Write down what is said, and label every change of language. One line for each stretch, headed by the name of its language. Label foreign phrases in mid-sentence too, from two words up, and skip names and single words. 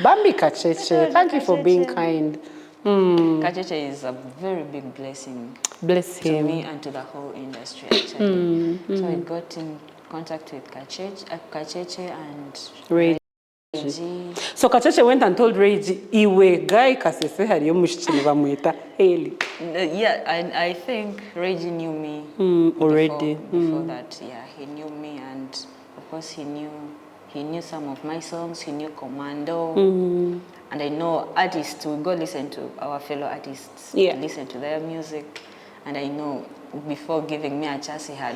English: Bambi Kacheche, thank you for being kind. Kacheche is a very big blessing. Bless him. To me and to the whole industry, actually. So I got in contact with Kacheche and Regi. So Kacheche went and told Regi,
Shona: "Iwe guy kasese hariyo mushikini bamwita Heli."
English: Yeah, I think Regi knew me already. Before that, yeah, he knew me, and of course he knew some of my songs. He knew Commando, and I know artists will go listen to our fellow artists, listen to their music, and I know before giving me a chance, he had.